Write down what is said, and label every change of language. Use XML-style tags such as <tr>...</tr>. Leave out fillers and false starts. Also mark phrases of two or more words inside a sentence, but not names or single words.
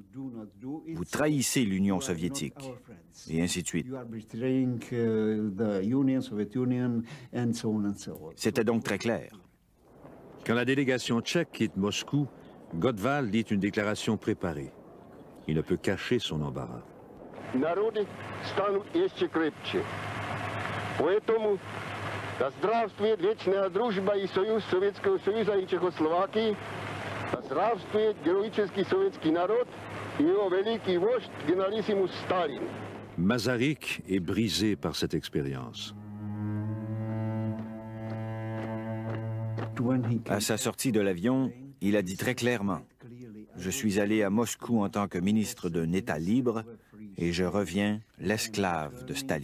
<fr>Vous trahissez l'Union soviétique, et ainsi de suite. C'était donc très clair. Quand la délégation tchèque quitte Moscou, Gottwald lit une déclaration préparée. Il ne peut cacher son embarras.</fr> <ru>Да здравствует вечная дружба и союз Советского Союза и Чехословакии. Да здравствует героический советский народ и его великий вождь генералиссимус Сталин.</ru> <fr>Masaryk est brisé par cette expérience. À sa sortie de l'avion, il a dit très clairement « Je suis allé à Moscou en tant que ministre d'un État libre et je reviens l'esclave de Staline.</fr>